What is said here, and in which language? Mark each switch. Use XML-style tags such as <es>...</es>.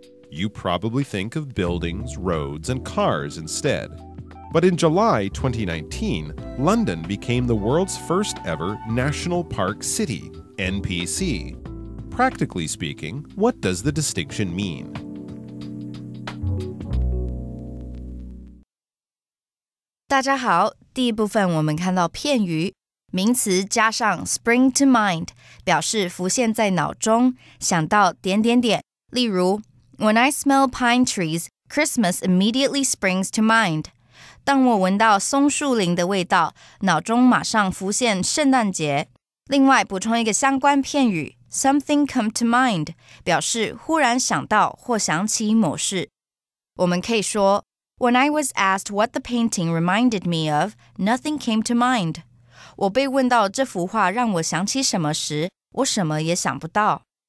<en>You probably think of buildings, roads, and cars instead. But in July 2019, London became the world's first ever National Park City, NPC. Practically speaking, what does the distinction mean?</en> <zh>Hello, 第一部分我们看到片语名词加上 spring to mind 表示浮现在脑中想到点点点例如</zh> <en>When I smell pine trees, Christmas immediately springs to mind</en> <zh>当我闻到松树林的味道，脑中马上浮现圣诞节。另外补充一个相关片语 something come to mind 表示忽然想到或想起某事。</zh> <en>我们可以说 When I was asked what the painting reminded me of, nothing came to mind.</en> <zh>我被问到这幅画让我想起什么时，我什么也想不到。</zh>